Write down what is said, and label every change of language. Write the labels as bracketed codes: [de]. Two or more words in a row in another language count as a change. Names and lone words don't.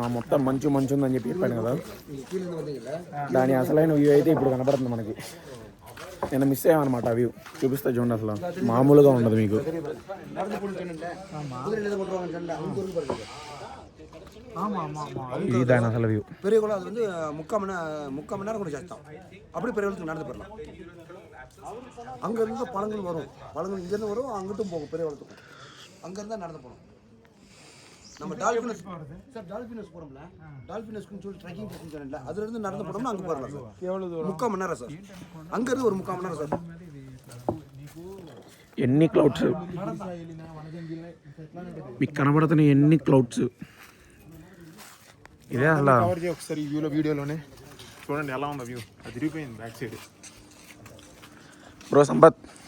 [te] మొత్తం మంచు ఉందని చెప్పి చెప్పాను కదా, దాని అసలైన వ్యూ అయితే ఇప్పుడు కనపడుతుంది మనకి. నేను మిస్ అయ్యామన్నమాట ఆ వ్యూ. చూపిస్తా చూడండి, అసలు మామూలుగా ఉండదు మీకు. ఇది దాని అసలు వ్యూ. [ta] பெரிய குளம் அது வந்து 3/4 மணி நேரம் கூட சேர்த்தோம். அப்படி பெரிய குளத்துக்கு நடந்து போயிடலாம். அங்கேருந்து பழங்கள் வரும், பழங்கள் இங்கேருந்து வரும், அங்கிட்டும் போகும் பெரிய குளத்துக்கும். அங்கேருந்து நடந்து போகணும். நம்ம டால்ஃபினஸ் சார், டால்ஃபினஸ் போகிறோம்ல, டால்ஃபினஸ்க்குன்னு சொல்லி ட்ரெக்கிங் போகணும்னு சொன்னேன்ல, அதுலேருந்து நடந்து போனோம்னா அங்கே போயிடலாம் சார். எவ்வளோ தூரம்? 3/4 மணி நேரம் சார். அங்கேருந்து ஒரு 3/4 மணி நேரம் சார். [te] ఎన్ని క్లౌడ్స్ మీకు కనబడుతున్నాయి, ఎన్ని క్లౌడ్స్. ఇదే అలా కవర్ చేయి ఒకసారి ఈ వీడియోలోనే చూడండి ఎలా ఉందో వ్యూ. అది తిరిగిపోయింది [en] back side. [te] బ్రో సంపత్